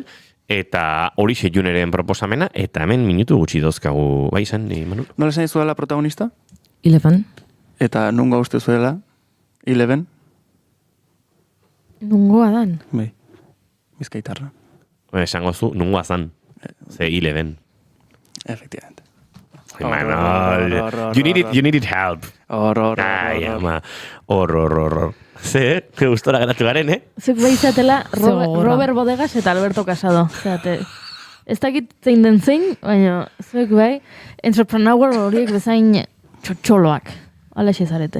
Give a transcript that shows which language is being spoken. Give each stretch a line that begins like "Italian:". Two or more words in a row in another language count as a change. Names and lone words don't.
Basque: Eta horixe Juneren proposamena, eta hemen minutu gutxi dozkagu, izan, Manu? Nola esan izuela protagonista? Eleven. Eta nungo uste zuela? Eleven? Nungoa dan? Bai, Bizkaitarra. Esango zu, nungoa zan. Ze Eleven. Efectivamente.
English: You needed help.
Basque: Hor. Ze, gustora geratu garen, Zuk behizatela Robert Bodegas eta Alberto Casado. Ez dakit zein den zein, baina zuek bai, entrepreneur horiek bezain txotxoloak. Alaxe zarete.